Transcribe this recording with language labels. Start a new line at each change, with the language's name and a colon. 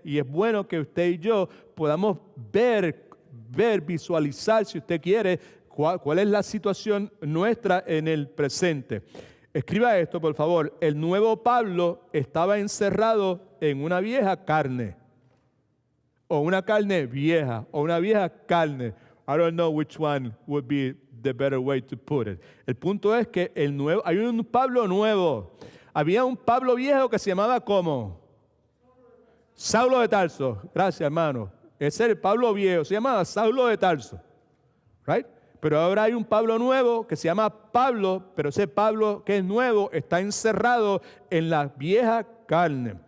Spanish: Y es bueno que usted y yo podamos ver, visualizar, si usted quiere, cuál es la situación nuestra en el presente. Escriba esto, por favor. El nuevo Pablo estaba encerrado en una vieja carne, o una carne vieja, o una vieja carne.
English: I don't know which one would be the better way to put it.
Spanish: El punto es que hay un Pablo nuevo. Había un Pablo viejo que se llamaba ¿cómo? Saulo de Tarso. Gracias, hermano. Ese es el Pablo viejo, se llamaba Saulo de Tarso.
English: Right?
Spanish: Pero ahora hay un Pablo nuevo que se llama Pablo, pero ese Pablo que es nuevo está encerrado en la vieja carne.